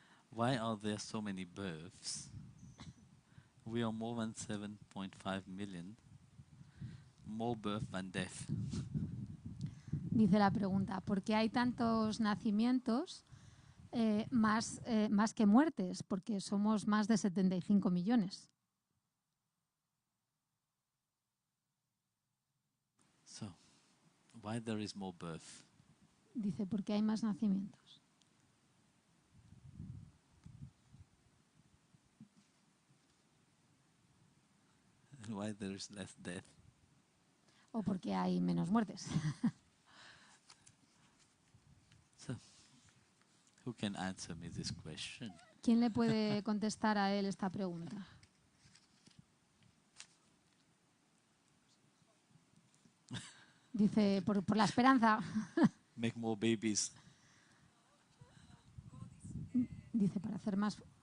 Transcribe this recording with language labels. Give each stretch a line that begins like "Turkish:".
English: why are there so many births? We are more than 7.5 million, more birth than death.
Spanish: Dice la pregunta, ¿por qué hay tantos nacimientos más que muertes? Porque somos más de 75 millones.
English: So, why there is more birth?
Spanish: Dice, ¿por qué hay más nacimientos?
English: And why there is less death?
Spanish: ¿O por qué hay menos muertes?
English: So, who can answer me this question?
Spanish: ¿Quién le puede contestar a él esta pregunta? Dice, por la esperanza.
English: Make more babies.
Spanish: Dice, para hacer más...